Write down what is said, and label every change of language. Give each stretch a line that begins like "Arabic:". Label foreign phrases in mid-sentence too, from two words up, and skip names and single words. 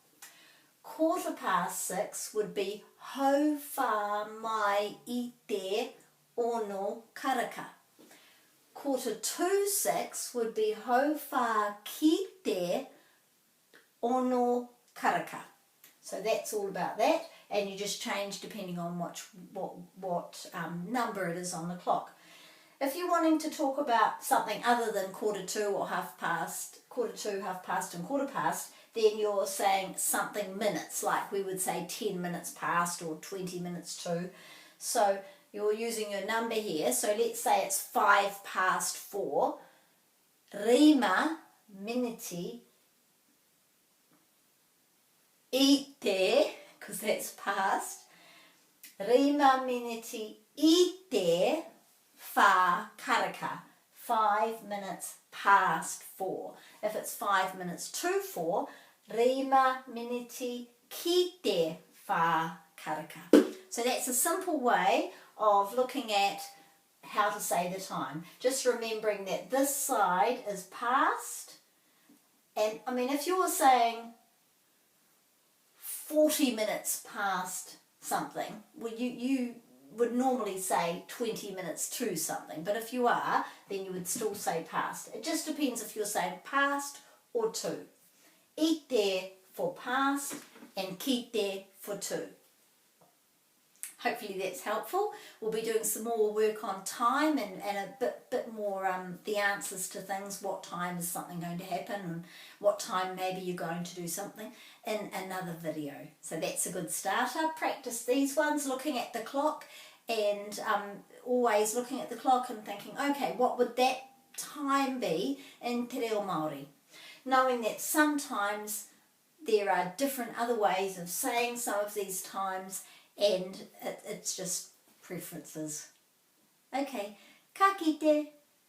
Māori: 6:15
English: would be
Māori: hau whā mai I te ono karaka. 6:45
English: would be
Māori: hau whā ki te ono karaka.
English: So that's all about that, and you just change depending on what number it is on the clock. If you're wanting to talk about something other than 2:45 or 2:30, 2:30 and 2:15, then you're saying something minutes, like we would say 10 minutes past or 20 minutes to. So you're using your number here, so let's say it's 4:05,
Māori: rima miniti I te,
English: because that's past,
Māori: rima miniti I te whā karaka,
English: 5 minutes past 4. If it's 5 minutes to 4,
Māori: rima miniti ki te whā karaka.
English: So that's a simple way of looking at how to say the time. Just remembering that this side is past, and I mean if you were saying 40 minutes past something, well you would normally say 20 minutes to something, but if you are, then you would still say past. It just depends if you're saying past or to.
Māori: I te
English: for past and
Māori: ki te
English: for to. Hopefully that's helpful. We'll be doing some more work on time and a bit more the answers to things. What time is something going to happen, and what time maybe you're going to do something in another video. So that's a good starter. Practice these ones, looking at the clock, and always looking at the clock and thinking, okay, what would that time be in Te Reo Māori? Knowing that sometimes there are different other ways of saying some of these times, and it's just preferences.
Māori: Okay, ka kite.